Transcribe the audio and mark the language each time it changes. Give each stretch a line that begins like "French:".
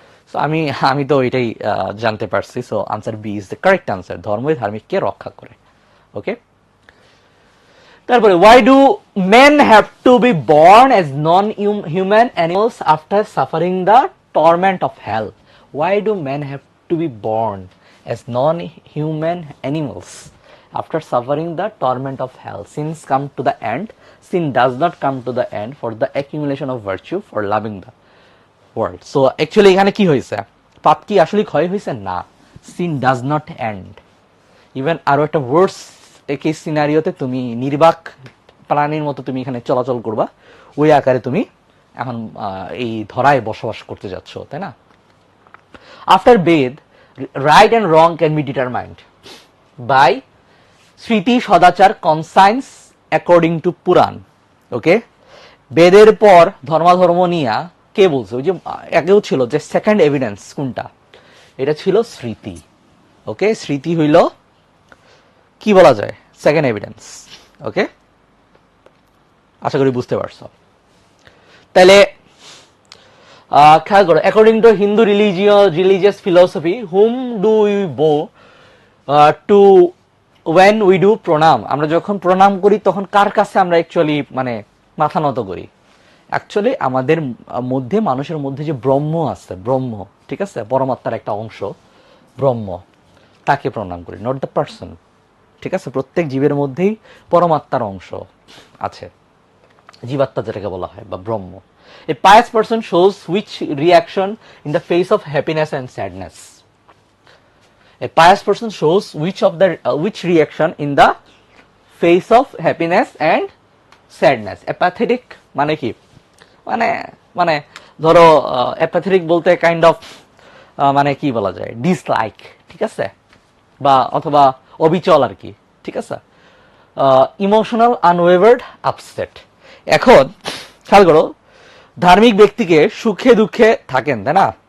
Bangla: So আমি তো এটাই জানতে পারছি।
English: so answer B is the correct answer,
Bangla: ধর্মই ধার্মিককে রক্ষা করে।
English: Okay, তারপরে why do men have to be born as non human animals after suffering the torment of hell? Why do men have to be born as non-human animals after suffering the torment of hell? Sins come to the end. Sin does not come to the end for the accumulation of virtue for loving the world.
Bangla: So actually এখানে কি হয়েছে? পাপ কি আসলে ক্ষয় হয়েছে? না,
English: sin does not end.
Bangla: Even আরো একটা ওয়ার্স একই সিনারিওতে তুমি নির্বাক প্রাণীর মতো তুমি এখানে চলাচল করবা, ওই আকারে তুমি এখন এই ধরায় বসবাস করতে যাচ্ছ, তাই না?
English: After Ved, right and wrong can be determined by Sriti, Shodachar, conscience according to Puran.
Bangla: Okay? বেদের পর ধর্মাধর্ম নিয়া কে বলছে? ওই যে আগেও ছিল যে সেকেন্ড এভিডেন্স কোনটা, এটা ছিল স্মৃতি। ওকে, স্মৃতি হইল কি বলা যায়, সেকেন্ড এভিডেন্স। ওকে, আশা করি বুঝতে পারছো। তাহলে খেয়াল করো,
English: According to Hindu religious philosophy, whom do you bow to when we do প্রণাম?
Bangla: আমরা যখন প্রণাম করি তখন কার কাছে আমরা অ্যাকচুয়ালি মানে মাথা নত করি? অ্যাকচুয়ালি আমাদের মধ্যে, মানুষের মধ্যে যে ব্রহ্ম আছে, ব্রহ্ম, ঠিক আছে, পরমাত্মার একটা অংশ ব্রহ্ম, তাকে প্রণাম করি,
English: Not the person.
Bangla: ঠিক আছে, প্রত্যেক জীবের মধ্যেই পরমাত্মার অংশ আছে, জীবাত্মা যেটাকে বলা হয়, বা ব্রহ্ম।
English: A pious person shows which reaction in the face of happiness and sadness? A pious person shows which reaction in the face of happiness and sadness?
Bangla: Apathetic মানে কি? মানে মানে ধরো অ্যাপাথেটিক বলতে কাইন্ড অফ মানে কি বলা যায়, ডিসলাইক, ঠিক আছে, বা অথবা অবিচল আর কি, ঠিক আছে। Emotional আনওয়েভার্ড upset. এখন খেয়াল করো, ধার্মিক ব্যক্তিকে সুখে দুঃখে থাকেন, তাই না?